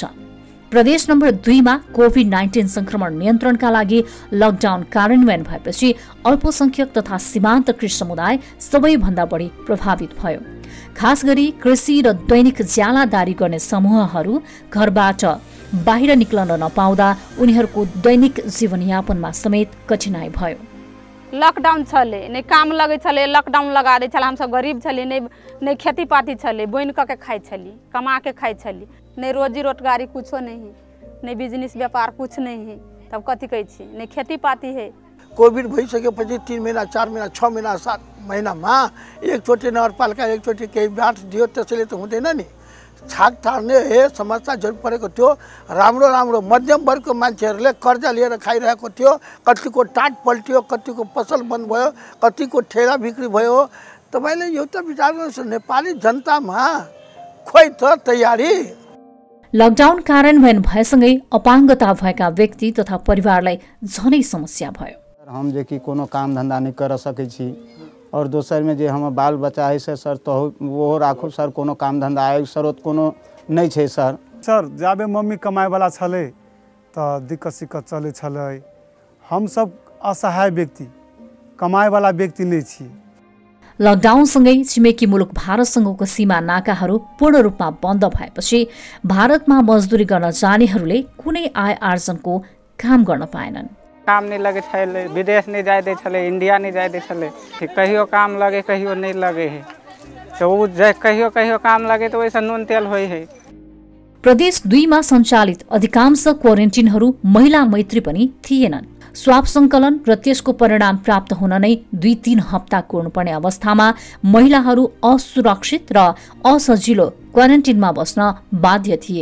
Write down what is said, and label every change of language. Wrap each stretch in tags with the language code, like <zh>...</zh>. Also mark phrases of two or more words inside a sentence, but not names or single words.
<ne>प्रदेश नम्बर 2 मा कोभिड-19 संक्रमण नियन्त्रणका लागि लकडाउन कार्यान्वयन भएपछि अल्पसंख्यक तथा सीमान्तकृत समुदाय सबैभन्दा बढी प्रभावित भयो। खास गरी कृषि र दैनिक ज्यालादारी गर्ने समूहहरू घरबाट बाहिर निक्लन नपाउँदा उनीहरूको दैनिक जीवनयापनमा समेत कठिनाई भयो।</ne> <mai>लॉकडाउन छले नहीं काम लगे छले, लॉकडाउन लगा दे छले, हम सब गरीब छली, नहीं खेती पाती छले, बोइन के खाई छली, कमा के खाई छली, नहीं रोजी रोजगारी कुछो नहीं, नहीं बिजनेस व्यापार कुछ नहीं है। तब कथी कहै छी, नहीं खेती पाती है।</mai> <ne>कोभिड भइसकेपछि 3 महिना 4 महिना 6 महिना 7 महिनामा एकचोटि नगरपालिका एकचोटि केही बाँट दियो, त्यसैले त हुँदैन नि। छाक टार्ने समस्या जरुर परेको थियो। राम्रो मध्यम वर्गको मान्छेहरूले कर्जा लिएर खाइरहेको थियो। कतिको टाट पल्टियो, कतिको पसल बन्द भयो, कतिको ठेला बिक्री भयो। तपाईले यो त विचार गर्नुहोस्, नेपाली जनतामा खोइ त तयारी। लकडाउन कार्यान्वयन भएसँगै अपाङ्गता भएका व्यक्ति तथा परिवारलाई झनै समस्या भयो।</ne> <mai>हम जे कि कोनो काम धंधा नहीं कर सकै छी और दोसर में जे हम बाल बच्चा है सर तो वो राखू सर, कोनो काम धंधा आय स्रोत कोनो नहीं छै सर। सर जाबे मम्मी कमाए वाला छले तो दिक्कत सिक्कत चले छले। हम सब असहाय व्यक्ति, कमाए वाला व्यक्ति नहीं छी।</mai> <ne>लकडाउनसँगै छिमेकी मुलुक भारतसँगको सीमा नाकाहरू पूर्ण रूपमा बन्द भएपछि भारतमा मजदुरी गर्न जानेहरूले कुनै आय आर्जनको काम गर्न पाएनन्।</ne> <mai>काम नहीं लगे छले, विदेश नहीं जाए दे छले, इंडिया नहीं जाए दे छले, कहियो काम लगे कहियो नहीं लगे है। तो वो कहियो काम लगे तो वैसा नून तेल होई है।</mai> <ne>प्रदेश 2 मा सञ्चालित अधिकांश क्वारेन्टिनहरू महिला मैत्री पनि थिएनन्। स्वाब सङ्कलन र त्यसको परिणाम प्राप्त हुन नै 2-3 हप्ता कुर्नुपर्ने अवस्थामा महिलाहरू असुरक्षित र असजिलो क्वारेन्टिनमा बस्न बाध्य थिए।</ne>